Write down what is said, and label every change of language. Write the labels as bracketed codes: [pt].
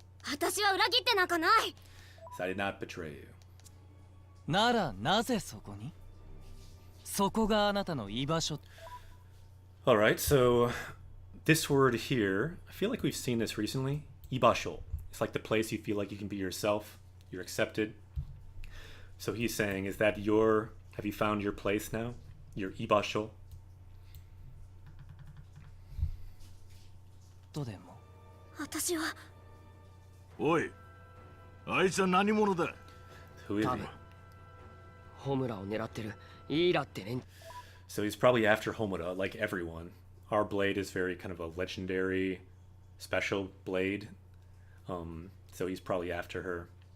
[ja] 私は裏切ってなんかない [en] So I did not betray you. [ja] ならなぜそこに？そこがあなたの居場所。 [en] Alright, so this word here, I feel like we've seen this recently. Ibasho. It's like the place you feel like you can be yourself, you're accepted. So he's saying, is that have you found your place now? Your ibasho? [ja] とでも。私はおい、あいつは何者だ。 [en] Who is [ja] 多 [en] he? [ja] 分ホムラを狙ってるイーラってね。 [en] So he's probably after Homura, like everyone. Our blade is very kind of a legendary, special blade. So he's probably after her.